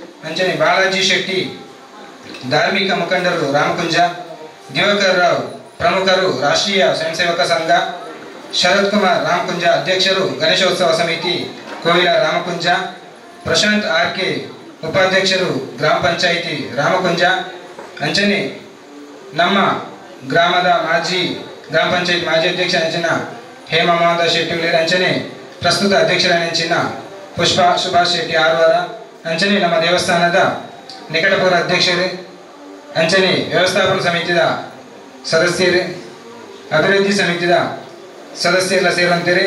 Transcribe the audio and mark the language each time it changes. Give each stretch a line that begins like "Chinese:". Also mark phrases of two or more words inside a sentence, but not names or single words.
Kannada: ಅಂಚನೆ ಬಾಲಾಜಿ ಶೆಟ್ಟಿ ಧಾರ್ಮಿಕ ಮುಖಂಡರು ರಾಮಕುಂಜ, ದಿವಾಕರ್ ರಾವ್ ಪ್ರಮುಖರು ರಾಷ್ಟ್ರೀಯ ಸ್ವಯಂ ಸೇವಕ ಸಂಘ, ಶರತ್ ಕುಮಾರ್ ರಾಮಕುಂಜ ಅಧ್ಯಕ್ಷರು ಗಣೇಶೋತ್ಸವ ಸಮಿತಿ ಕೋಯಿಲ ರಾಮಕುಂಜ, ಪ್ರಶಾಂತ್ ಆರ್ಕೆ ಉಪಾಧ್ಯಕ್ಷರು ಗ್ರಾಮ ಪಂಚಾಯಿತಿ ರಾಮಕುಂಜ, ಅಂಚನೆ ನಮ್ಮ ಗ್ರಾಮದ ಗ್ರಾಮ ಪಂಚಾಯತ್ ಮಾಜಿ ಅಧ್ಯಕ್ಷ ಅಂಚಿನ ಹೇಮಾ ಮಹೋದಯ ಶೆಟ್ಟಿ ಅಂಚನೆ ಪ್ರಸ್ತುತ ಅಧ್ಯಕ್ಷರ ನೆಂಚಿನ ಪುಷ್ಪಾ ಸುಭಾಷ್ ಶೆಟ್ಟಿ ಆರ್ವಾರ, ಅಂಚನೆ ನಮ್ಮ ದೇವಸ್ಥಾನದ ನಿಕಟಪೂರ್ವ ಅಧ್ಯಕ್ಷರು, ಅಂಚನೆ ವ್ಯವಸ್ಥಾಪನಾ ಸಮಿತಿಯ ಸದಸ್ಯರು, ಅಭಿವೃದ್ಧಿ ಸಮಿತಿಯ ಸದಸ್ಯರೆಲ್ಲ ಸೇರುವಂತೀರಿ.